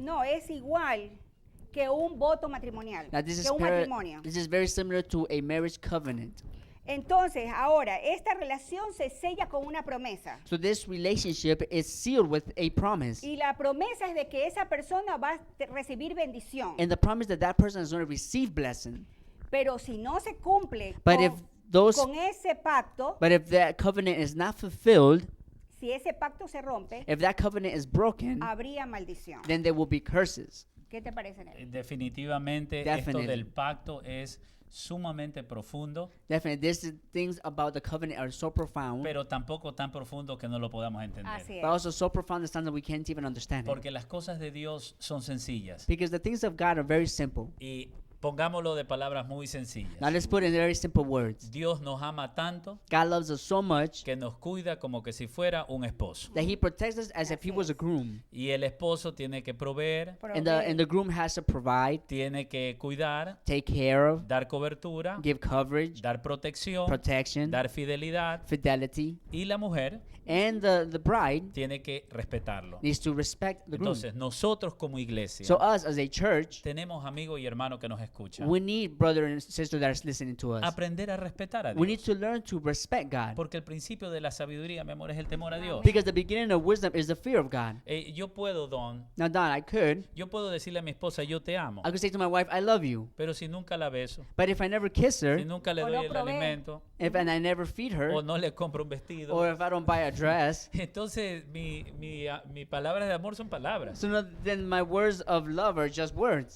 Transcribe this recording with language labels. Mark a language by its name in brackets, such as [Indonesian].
[Spanish] no, es igual que un voto matrimonial, [English] Now this [Spanish] que [English] is, [Spanish] un matrimonio. [English] this is very similar to a marriage covenant. [Spanish] Entonces, ahora, esta relación se sella con una promesa. [English] So this relationship is sealed with a promise. [Spanish] Y la promesa es de que esa persona va a recibir bendición. [English] And the promise that that person is going to receive blessing. [Spanish] Pero si no se cumple [English] But if [Spanish] con ese pacto, [English] But if that covenant is not fulfilled, [Spanish] si ese pacto se rompe, [English] if that covenant is broken, [Spanish] habría maldición. [English] then there will be curses. [Spanish] ¿Qué te parece, Nelly? Definitivamente [English] Definitely. [Spanish] esto del pacto es sumamente profundo, [English] Definitely, these things about the covenant are so profound, [Spanish] pero tampoco tan profundo que no lo podamos entender. Así [English] but also so profound that we can't even understand it. [Spanish] Porque las cosas de Dios son sencillas. [English] Because the things of God are very simple. [Spanish] Y pongámoslo de palabras muy sencillas. [English] Now let's put it in very simple words. [Spanish] Dios nos ama tanto [English] God loves us so much [Spanish] que nos cuida como que si fuera un esposo. [English] that He protects us as if He [Spanish] Así [English] was a [Spanish] es. [English] groom. [Spanish] Y el esposo tiene que proveer, [English] And the groom has to provide, [Spanish] tiene que cuidar, [English] take care of, [Spanish] dar cobertura, [English] give coverage, [Spanish] dar protección, [English] protection, [Spanish] dar fidelidad. [English] fidelity. [Spanish] Y la mujer [English] And the bride [Spanish] tiene que respetarlo. [English] needs to respect the groom. [Spanish] Entonces, nosotros como iglesia [English] So us as a church, [Spanish] tenemos amigos y hermanos que nos escuchan. [English] we need brother and sister that is listening to us. [Spanish] Aprender a respetar a [English] We need [Spanish] Dios. [English] to learn to respect God. [Spanish] Porque el principio de la sabiduría, mi amor, es el temor a Dios. [English] Because the beginning of wisdom is the fear of God. [Spanish] Yo puedo, Don, [English] Now, Don, [Spanish] yo puedo decirle a mi esposa, yo te amo. [English] I could say to my wife, I love you. [Spanish] Pero si nunca la beso, [English] But if I never kiss her, [Spanish] si nunca le O doy no el provee. alimento, [English] and I never feed her, [Spanish] o no le compro un vestido, [English] or if I don't buy a dress, [Spanish] entonces mi palabras de amor son palabras. [English] so no, then my words of love are just words.